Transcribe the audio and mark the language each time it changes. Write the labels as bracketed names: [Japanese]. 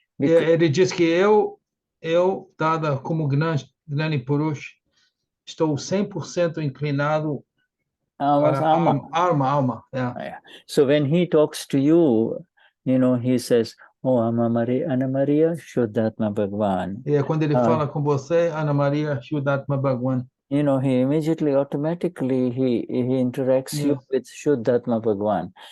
[Portuguese] Ele diz que eu dada como Gnani Purush, estou 100% inclinado para alma. [English] Yeah. So when he talks to you, he says, "Oh, Ana Maria Shuddhatma Bhagwan." [Portuguese] E quando ele fala com você, Ana Maria Shuddhatma Bhagwan. [English] He immediately, automatically, he interacts you with Shuddhatma Bhagwan.